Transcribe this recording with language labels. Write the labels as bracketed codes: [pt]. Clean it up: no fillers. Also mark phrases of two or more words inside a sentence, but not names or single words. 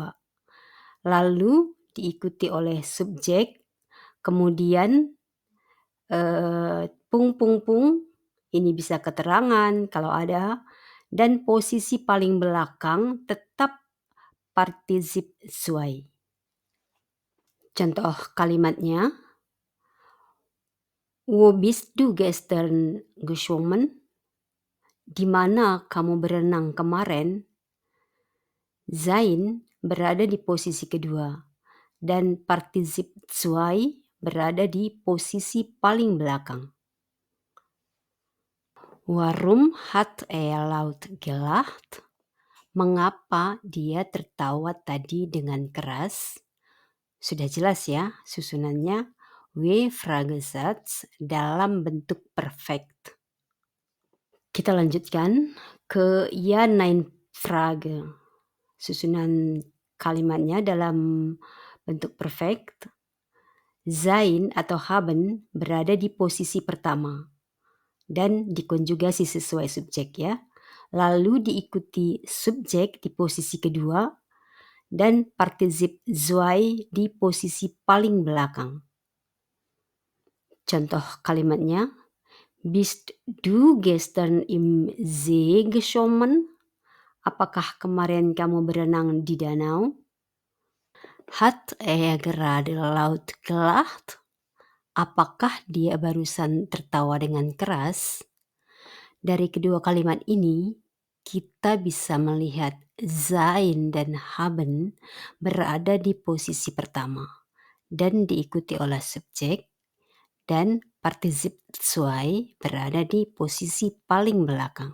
[id] Lalu diikuti oleh subjek, kemudian ini bisa keterangan kalau ada, dan posisi paling belakang tetap partisip zwei. Contoh kalimatnya, [de] wo bist du gestern geschwommen? [id] Di mana kamu berenang kemarin? Sein berada di posisi kedua, dan partisip zwei berada di posisi paling belakang. [de] Warum hat er laut gelacht? [id] Mengapa dia tertawa tadi dengan keras? Sudah jelas ya susunannya, W-Fragesatz dalam bentuk perfect. Kita lanjutkan ke [de] Ja, Nein Frage. [id] Susunan kalimatnya dalam bentuk perfect. Sein atau haben berada di posisi pertama dan dikonjugasi sesuai subjek ya. Lalu diikuti subjek di posisi kedua dan partisip zwei di posisi paling belakang. Contoh kalimatnya, [de] bist du gestern im See geschwommen? [id] Apakah kemarin kamu berenang di danau? [de] Hat er gerade laut gelacht? [id] Apakah dia barusan tertawa dengan keras? Dari kedua kalimat ini, kita bisa melihat sein dan haben berada di posisi pertama dan diikuti oleh subjek, dan partisip zwei berada di posisi paling belakang.